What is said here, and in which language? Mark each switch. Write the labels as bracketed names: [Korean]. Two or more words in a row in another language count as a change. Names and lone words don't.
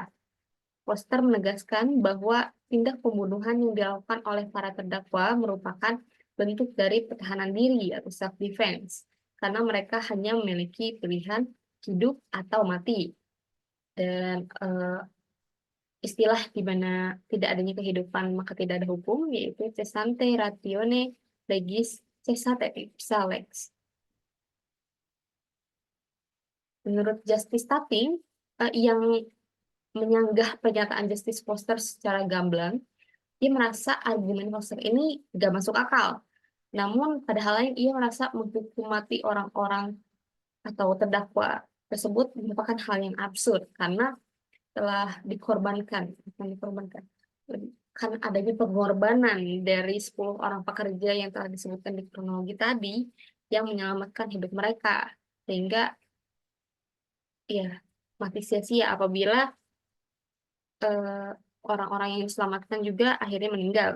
[Indonesian] Foster menegaskan bahwa tindak pembunuhan yang dilakukan oleh para terdakwa merupakan bentuk dari pertahanan diri atau self-defense, karena mereka hanya memiliki pilihan hidup atau mati. Dan istilah di mana tidak adanya kehidupan maka tidak ada hukum, yaitu [Latin] cessante ratione legis cessate ipsa lex. [Indonesian] Menurut Justice Tapping, yang menyanggah pernyataan Justice Foster secara gamblang, dia merasa argumen Foster ini gak masuk akal. Namun, pada hal lain, ia merasa menghukum mati orang-orang atau terdakwa tersebut merupakan hal yang absurd karena telah dikorbankan, kan adanya pengorbanan dari 10 orang pekerja yang telah disebutkan di kronologi tadi yang menyelamatkan hidup mereka, sehingga ya mati sia-sia apabila orang-orang yang diselamatkan juga akhirnya meninggal.